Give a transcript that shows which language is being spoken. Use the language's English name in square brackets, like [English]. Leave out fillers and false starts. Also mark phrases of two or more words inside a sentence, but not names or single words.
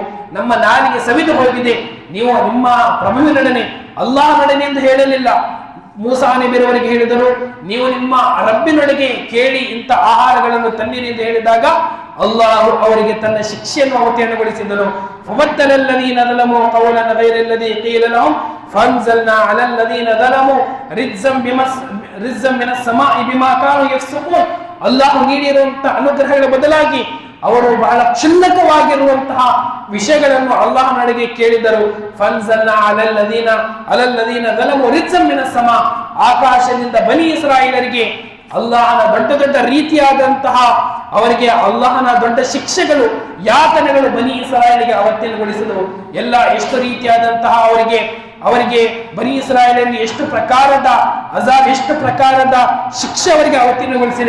[Kannada] ನಮ್ಮ ನಾಲಿಗೆ ಸವಿದು ಹೋಗಿದೆ. ನೀವು ನಿಮ್ಮ ಪ್ರಭುವಿನೊಡನೆ, ಅಲ್ಲಾಹನೊಡನೆ ಎಂದು ಹೇಳಲಿಲ್ಲ. ಮೂಸಾ ನಬಿಯವರಿಗೆ ಹೇಳಿದರು, ನೀವು ನಿಮ್ಮ ರಬ್ಬಿನೊಳಗೆ ಕೇಳಿ ಇಂಥ ಆಹಾರಗಳನ್ನು ತನ್ನಿರಿ ಎಂದು ಹೇಳಿದಾಗ ಅಲ್ಲಾಹು ಅವರಿಗೆ ತನ್ನ ಶಿಕ್ಷೆಯನ್ನು ಅವತೀರ್ಣಗೊಳಿಸಿದನು. [Arabic] فبدل الذين ظلموا قولا غير الذي قيل لهم فانزلنا على الذين ظلموا رجزا من السماء بما كانوا يفسقون. [Kannada] ಅಲ್ಲಾಹು ನೀಡಿರುವಂತಹ ಅನುಗ್ರಹಗಳ ಬದಲಾಗಿ ಅವರು ಬಹಳ ಕ್ಷುಲ್ಲಕವಾಗಿರುವಂತಹ ವಿಷಯಗಳನ್ನು ಅಲ್ಲಾಹನೊಳಗೆ ಕೇಳಿದರು. [Arabic] فأنزلنا على الذين ظلموا رجزا من السماء, [Kannada] ಆಕಾಶದಿಂದ ಬನಿ ಇಸ್ರಾಯೇಲರಿಗೆ ಅಲ್ಲಾಹನ ದೊಡ್ಡ ದೊಡ್ಡ ರೀತಿಯಾದಂತಹ ಅವರಿಗೆ ಅಲ್ಲಾಹನ ದೊಡ್ಡ ಶಿಕ್ಷೆಗಳು, ಯಾತನೆಗಳು ಬನಿ ಇಸ್ರಾಯೇಲಿಗೆ ಅವತೀರ್ಣಗೊಳಿಸಿದವು. ಎಷ್ಟು ರೀತಿಯಾದಂತಹ ಅವರಿಗೆ ಬನಿ ಇಸ್ರಾಯೇಲರಿಗೆ ಎಷ್ಟು ಪ್ರಕಾರದ ಅಜಾಬ್, ಎಷ್ಟು ಪ್ರಕಾರದ ಶಿಕ್ಷೆ ಅವರಿಗೆ ಅವತೀರ್ಣಗೊಳಿಸಿದೆ.